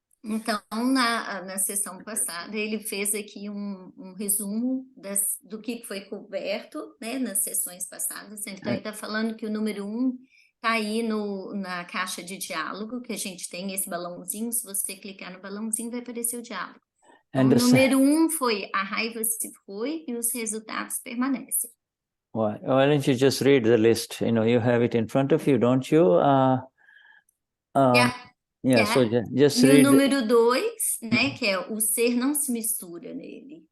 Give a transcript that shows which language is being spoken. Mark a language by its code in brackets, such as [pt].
[pt] Então, na sessão passada, ele fez aqui um resumo do que foi coberto, né, nas sessões passadas. Então, ele está falando que o número 1 está aí na caixa de diálogo, que a gente tem esse balãozinho. Se você clicar no balãozinho, vai aparecer o diálogo. Então, o número 1 foi a raiva se foi e os resultados permanecem. [en] Why don't you just read the list? You know, you have it in front of you, don't you? So just [pt] e [en] read. [pt] O número 2, né, que é o ser não se mistura nele.